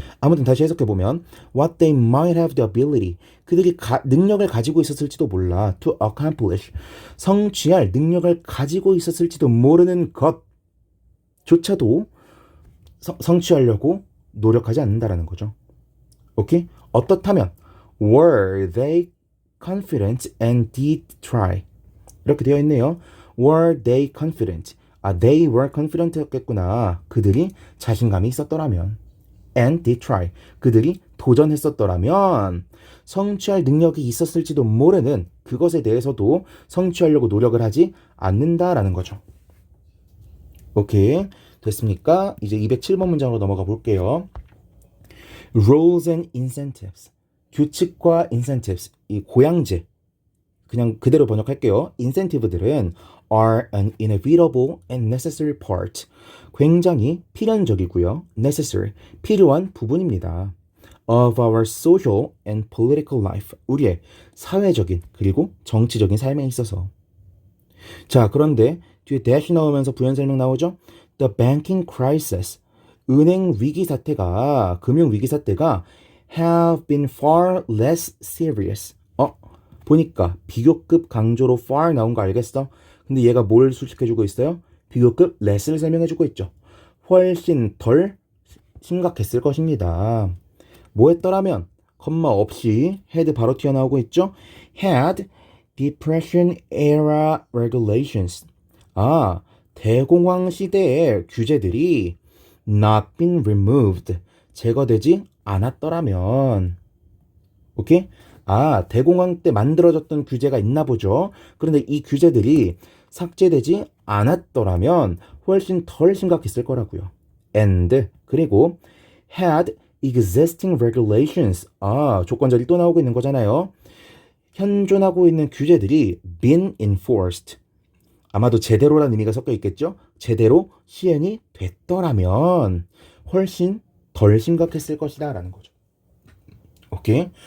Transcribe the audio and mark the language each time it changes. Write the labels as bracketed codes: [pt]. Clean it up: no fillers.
[ko] 아무튼 다시 해석해보면 [en] what they might have the ability, [ko] 그들이 능력을 가지고 있었을지도 몰라 [en] to accomplish, [ko] 성취할 능력을 가지고 있었을지도 모르는 것조차도 성취하려고 노력하지 않는다라는 거죠. 오케이? 어떻다면 [en] were they confident and did try, [ko] 이렇게 되어 있네요. [en] were they confident? they were confident였겠구나. [ko] 그들이 자신감이 있었더라면. [en] and did try. [ko] 그들이 도전했었더라면 성취할 능력이 있었을지도 모르는 그것에 대해서도 성취하려고 노력을 하지 않는다라는 거죠. 오케이. 됐습니까? 이제 207번 문장으로 넘어가 볼게요. [en] Rules and incentives. [ko] 규칙과 incentives. 이 고양제. 그냥 그대로 번역할게요. [en] incentive들은 are an inevitable and necessary part. [ko] 굉장히 필연적이고요. necessary, 필요한 부분입니다. [en] of our social and political life. [ko] 우리의 사회적인 그리고 정치적인 삶에 있어서. 자, 그런데 뒤에 dash 나오면서 부연 설명 나오죠? [en] The banking crisis. [ko] 은행 위기 사태가, 금융 위기 사태가 [en] have been far less serious. [ko] 보니까 비교급 강조로 far 나온 거 알겠어? 근데 얘가 뭘 수식해주고 있어요? 비교급 less를 설명해주고 있죠. 훨씬 덜 심각했을 것입니다. 뭐 했더라면? 컴마 없이 had 바로 튀어나오고 있죠. [en] had depression era regulations. [ko] 대공황 시대의 규제들이 [en] not been removed. [ko] 제거되지 않았더라면. 오케이? 대공황 때 만들어졌던 규제가 있나 보죠. 그런데 이 규제들이 삭제되지 않았더라면 훨씬 덜 심각했을 거라고요. [en] and [ko] 그리고 [en] had existing regulations. [ko] 조건절이 또 나오고 있는 거잖아요. 현존하고 있는 규제들이 [en] been enforced. [ko] 아마도 제대로라는 의미가 섞여 있겠죠. 제대로 시행이 됐더라면 훨씬 덜 심각했을 것이다 라는 거죠. 오케이.